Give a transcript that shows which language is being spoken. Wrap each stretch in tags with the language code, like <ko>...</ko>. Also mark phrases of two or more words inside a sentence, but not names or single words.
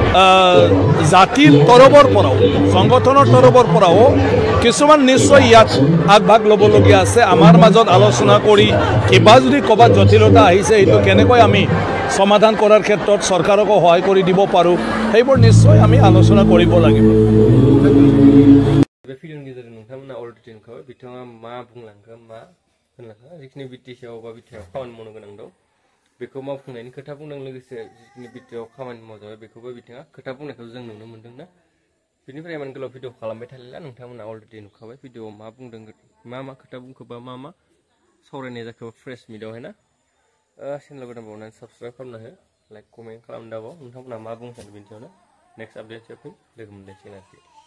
<as>জাতিৰ তৰফৰ পৰাও সংগঠনৰ তৰফৰ পৰাও কিছুমান নিশ্চয় ইয়াত আগভাগ ল'বলগীয়া আছে আমাৰ মাজত আলোচনা কৰি কিবা যদি ক'ৰবাত জটিলতা আহিছে এইটো কেনেকৈ আমি সমাধান কৰাৰ ক্ষেত্ৰত চৰকাৰকো সহায় কৰি দিব পাৰোঁ সেইবোৰ নিশ্চয় আমি আলোচনা কৰিব লাগিব</as> <brx>बे भिडिअनि गेजेरजों नोंथांमोना अलरेडि नुखाबाय बिथाङा मा बुंलांखो मा होनलांखो जिखिनि बिटिसिआव बा बिटिआरआव खामानि मावनो गोनां दं बेखौ मावफुंनायनि खोथा बुंदों लोगोसे जिखिनि बिटिआरआव खामानि मावजाबाय बेखौबो बिथाङा खोथा बुंनायखौ जों नुनो मोन्दोंना बेनिफ्राय इमान गोलाव भिडिअ खालामबाय थालिया नोंथांमोना अलरेडि नुखाबाय भिडिअआव मा बुंदों मा खोथा बुंखो बा मा सावरायनाय जाखो</brx> <en>fresh meetआवहाय</en> <brx>ना चेनेल गोदान बावनानै साबस्क्राइब खालामना हो</brx> <en>like comment</en> <brx>खालामना दाबाव नोंथांमोना मा बुंनो सानो बेनि सायावनो</brx> <en>next update</en> <brx>लोगो मोनलायसिगोन आरोखि</brx>